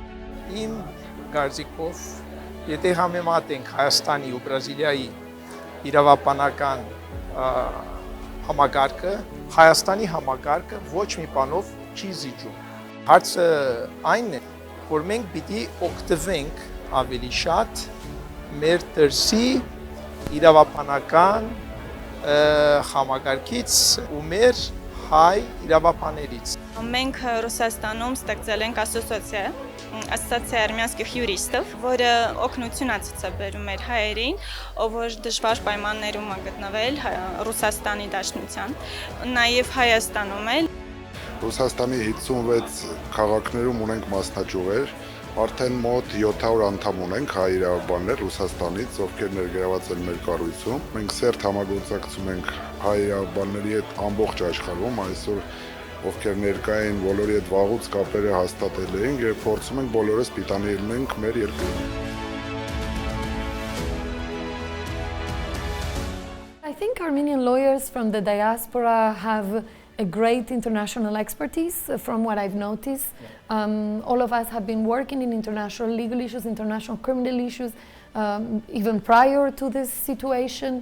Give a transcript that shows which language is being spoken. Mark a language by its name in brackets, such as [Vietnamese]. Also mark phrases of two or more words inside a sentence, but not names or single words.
[Armenian] Իմ կարծիքով եթե համեմատենք Հայաստանի ու Բրազիլիայի իրավաբանական համագարկը, Հայաստանի համագարկը ոչ մի բանով չի զիջում։ Հարցը այն է, որ մենք պիտի օգտվենք ավելի շատ մեր դրսի իրավաբանական համագարկից ու մեր հայ իրավաբաններից։ Մենք Ռուսաստանում ստեղծել ենք [Russian] Ассамблей армянских юристов, [Armenian] որը օգնություն է ցուցաբերում մեր հայերին, ով որ դժվար պայմաններում է գտնվել Ռուսաստանի դաշնության, նաև Հայաստանում էլ։ Ռուսաստանի 56 քաղաքներում ունենք մասնաճյուղեր, արդեն մոտ 700 անդամ ունենք հայ իրավաբաններ Ռուսաստանից, ովքեր ներգրաված են մեր կառույցում։ Մենք սերտ համագործակցում ենք հայ իրավաբանների հետ ամբողջ աշխարհում, այսօր ովքեր ներկա են բոլորի հետ վաղուց կապերը հաստատել ենք եւ փորձում ենք բոլորս պիտանի լինենք մեր երկրում։ [English] I think Armenian lawyers from the diaspora have a great international expertise from what I've noticed. All of us have been working in international legal issues, international criminal issues, even prior to this situation.